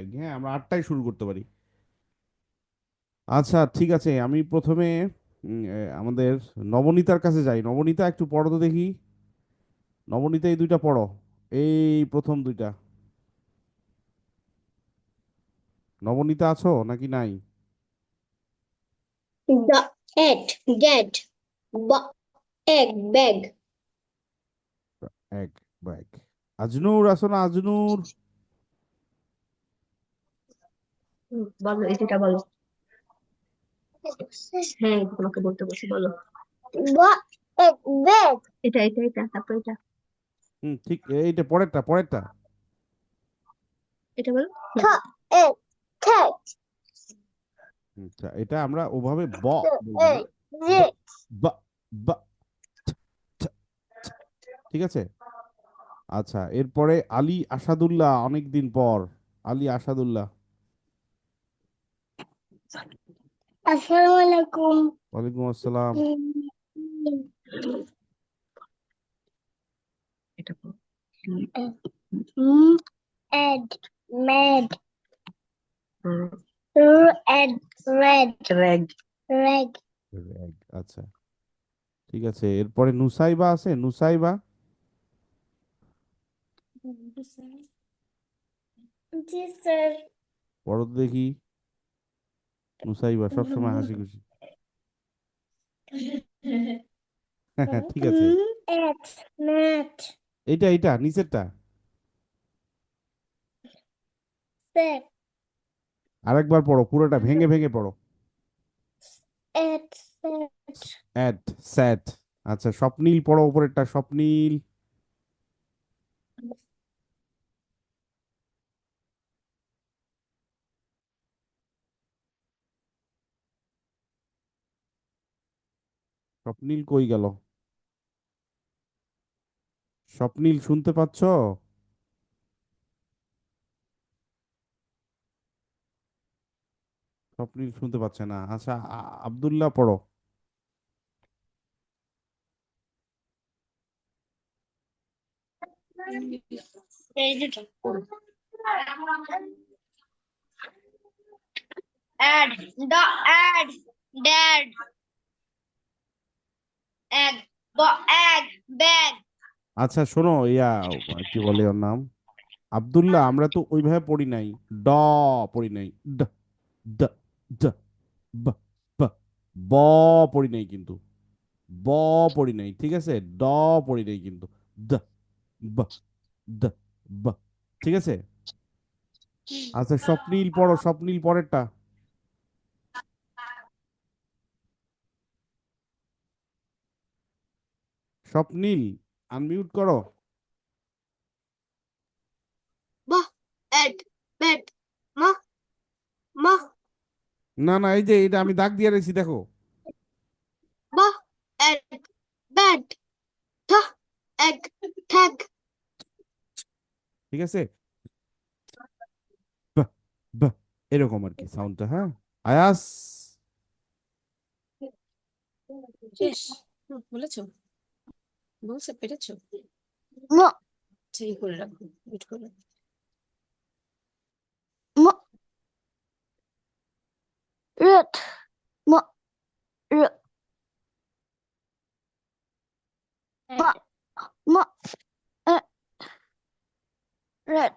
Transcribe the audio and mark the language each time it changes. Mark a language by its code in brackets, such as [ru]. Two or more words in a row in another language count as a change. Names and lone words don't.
[bn] হ্যাঁ, আমরা 8টায় শুরু করতে পারি। আচ্ছা, ঠিক আছে। আমি প্রথমে আমাদের নবনীতার কাছে যাই। নবনীতা, একটু পড়ো তো দেখি। নবনীতা, এই দুইটা পড়ো। এই প্রথম দুইটা। নবনীতা আছো নাকি নাই? [en] The at get egg bag. [bn] এক ব্যাগ। আজনুর আছো না? আজনুর? বলো এই যেটা বলো। হ্যাঁ তোমাকে বলতে বলছি বলো। [en] What egg bag? [bn] এটা তারপর এটা ঠিক, এইটা পরেরটা, পরেরটা। এটা বলো। [en] Egg cat. [bn] আচ্ছা, এটা আমরা ওভাবে বলবো না। [en] Egg [bn] ব, [en] this. [bn] ব, ব, ঠ, ঠ। ঠিক আছে? আচ্ছা, এরপরে আলী আসাদুল্লাহ, অনেক দিন পর। আলী আসাদুল্লাহ। [ar] السلام عليكم. وعليكم السلام. [bn] এটা বলো। [en] Mm, egg mad. Egg red. Reg. Reg. [bn] র্যাগ, আচ্ছা। ঠিক আছে, এরপরে নুসাইবা আছে, নুসাইবা। জি স্যার। পড়ো তো দেখি। নুসাইবা সবসময় হাসি খুশি। হ্যাঁ হ্যাঁ, ঠিক আছে। [en] At mat. [bn] এইটা, এইটা নিচেরটা। [en] Set. [bn] আরেকবার পড়ো, পুরোটা ভেঙে ভেঙে পড়ো। [en] At set. at, sat. [bn] আচ্ছা, স্বপ্নীল পড়ো উপরেরটা, স্বপ্নীল। স্বপ্নীল কই গেল? স্বপ্নীল, শুনতে পাচ্ছ? স্বপ্নীল শুনতে পাচ্ছে না। আচ্ছা, আব্দুল্লাহ পড়ো। এই যে [en] add the add dad egg egg bag. [bn] আচ্ছা শোনো, ইয়া, কি বলে ওর নাম? আব্দুল্লাহ, আমরা তো ওইভাবে পড়ি নাই। ড পড়ি নাই। ড, ড, ড, ব, ব, ব পড়ি নাই কিন্তু। ব পড়ি নাই, ঠিক আছে? ড পড়ি নাই কিন্তু। দ, ব, দ, ব। ঠিক আছে? আচ্ছা, স্বপ্নীল পড়ো, স্বপ্নীল পরেরটা। স্বপ্নীল, আনমিউট করো। [en] Bah egg bed ma ma [bn] না না, এই যে এটা আমি দাগ দিয়ে রেখেছি, দেখো। [en] bah egg bed the egg tag. [bn] ঠিক আছে? ব, এরকম আর কি সাউন্ডটা। হ্যাঁ, আয়াস। শেষ। বলেছো, বলছে পেরেছো। ম সেই করে রাখো, মিট করে। ম রেট ম রে মা ম এ রেট